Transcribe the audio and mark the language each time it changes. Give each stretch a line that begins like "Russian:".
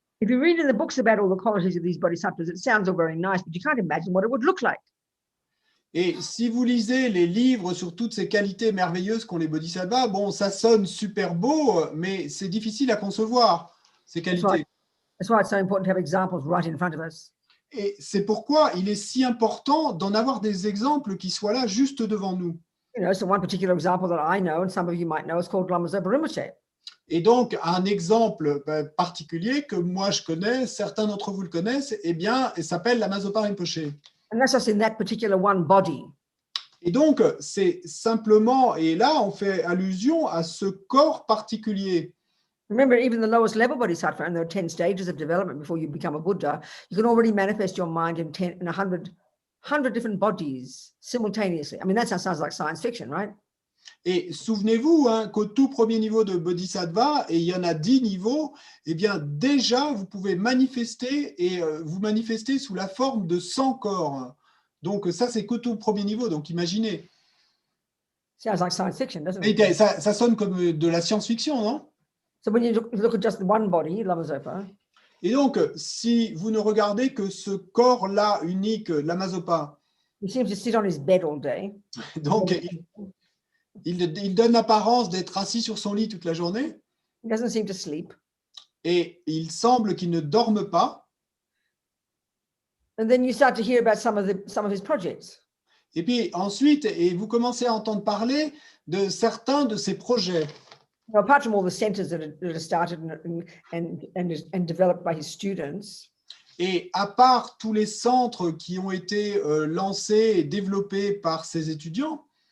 English: If you read in the books about all the qualities of these bodhisattvas, it sounds all very nice, but you can't imagine what it would look like.
French: Et si vous lisez les livres sur toutes ces qualités merveilleuses qu'ont les bodhisattvas, bon, ça sonne super beau, mais c'est difficile à concevoir, ces qualités.
English: That's why it's so important to have examples right in front of us.
French: Et c'est pourquoi il est si important d'en avoir des exemples qui soient là juste devant nous.
English: You know, so one particular example that I know, and some of you might know, is called Lama Zopa Rinpoche.
French: Et donc, un exemple particulier que moi je connais, certains d'entre vous le connaissent, eh bien, il s'appelle Lama Zopa Rinpoche.
English: And that's just in that particular one body.
French: Et donc, c'est simplement, et là, on fait allusion à ce corps particulier.
English: Remember, even the lowest level bodhisattva, and there are 10 stages of development before you become a Buddha, you can already manifest your mind in 100 different bodies simultaneously. I mean, that sounds like science fiction, right?
French: Et souvenez-vous qu'au tout premier niveau de Bodhisattva, et il y en a 10 niveaux, eh bien déjà, vous pouvez manifester et vous manifester sous la forme de 100 corps. Donc ça, c'est qu'au tout premier niveau, donc imaginez.
English: Sounds like science fiction, doesn't
French: Et
English: it?
French: ça sonne comme de la science-fiction, non?
English: So when you look at just one body, Lama Zopa,
French: Et donc, si vous ne regardez que ce corps-là unique, Lama Zopa,
English: he seems to sit on his bed all day.
French: donc il donne l'apparence d'être assis sur son lit toute la journée
English: He doesn't seem to sleep.
French: et il semble qu'il ne dorme pas.
English: And then you start to hear about some of his projects.
French: Et puis ensuite, vous commencez à entendre parler de certains de ses projets.
English: Now, apart from all the centers that are started and developed by his students,
French: Et à part tous les centres qui ont été lancés et développés par ses étudiants,